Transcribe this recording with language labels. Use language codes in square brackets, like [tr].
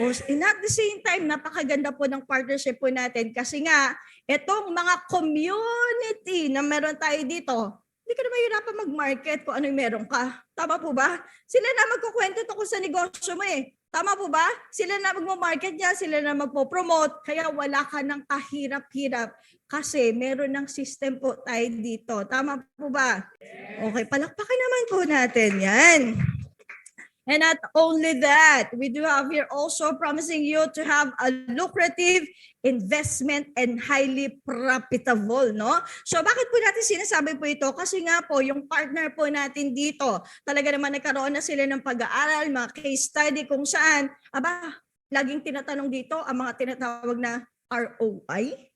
[tl] And at the same time, napakaganda po ng partnership po natin kasi nga, itong mga community na meron tayo dito, hindi ka na mahirapan mag-market kung ano yung meron ka. Tama po ba? Sila na magkukwento tungkol sa negosyo mo Tama po ba? Sila na magmo-market niya, sila na magpo-promote, kaya wala ka ng kahirap-hirap kasi meron ng system po tayo dito. Tama po ba? Okay, palakpakan naman po natin yan. [en] And not only that, we do have here also promising you to have a lucrative investment and highly profitable, no? [tl] So bakit po natin sinasabi po ito? Kasi nga po, yung partner po natin dito, talaga naman nagkaroon na sila ng pag-aaral, mga case study kung saan, laging tinatanong dito ang mga tinatawag na ROI.